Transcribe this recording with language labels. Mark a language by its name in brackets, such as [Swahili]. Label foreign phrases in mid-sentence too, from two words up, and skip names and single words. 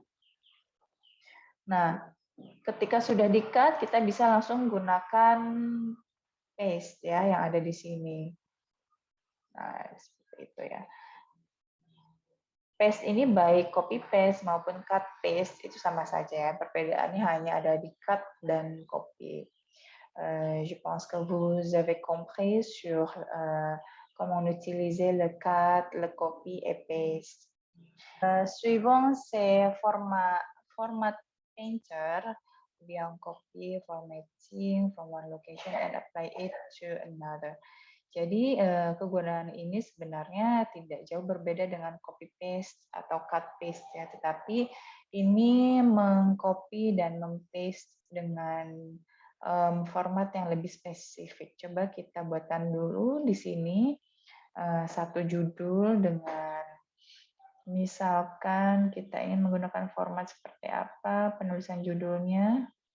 [Indonesian] Nah, ketika sudah di-cut, kita bisa langsung gunakan paste ya yang ada di sini. Nah, seperti itu ya. Paste ini baik copy paste maupun cut paste itu sama saja ya. Perbedaannya hanya ada di cut dan copy. [French] Je pense que vous avez compris sur comment utiliser le cut, le copy et paste. Suivant c'est [English] format painter, bien copy, formatting from one location and apply it to another. [Indonesian] Jadi kegunaan ini sebenarnya tidak jauh berbeda dengan copy paste atau cut paste ya, tetapi ini mengcopy dan mem-paste dengan format yang lebih spesifik. Coba kita buatkan dulu di sini satu judul dengan misalkan kita ingin menggunakan format seperti apa penulisan judulnya.